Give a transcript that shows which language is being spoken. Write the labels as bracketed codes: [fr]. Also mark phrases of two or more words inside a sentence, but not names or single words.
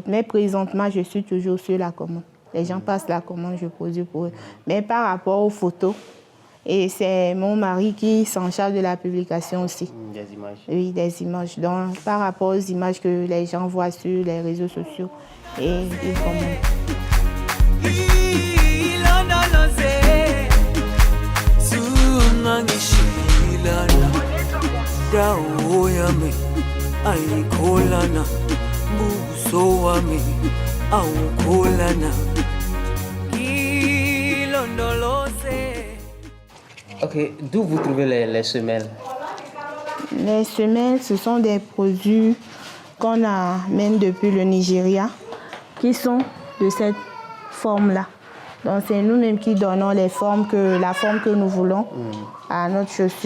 [fr] Mais présentement, je suis toujours sur la commande. Les gens passent la commande, je produis pour eux. Mais par rapport aux photos, et c'est mon mari qui s'en charge de la publication aussi. Des images. Oui, des images. Donc, par rapport aux images que les gens voient sur les réseaux sociaux et ils commandent. [zu] ilondoloze sungangishilana dawo yami ayikholana buso wami awukholana ilondoloze. [fr] Ok, d'où vous trouvez les semelles? Les semelles, ce sont des produits qu'on amène depuis le Nigeria, qui sont de cette forme-là. Donc c'est nous-mêmes qui donnons la forme que nous voulons à notre chaussure.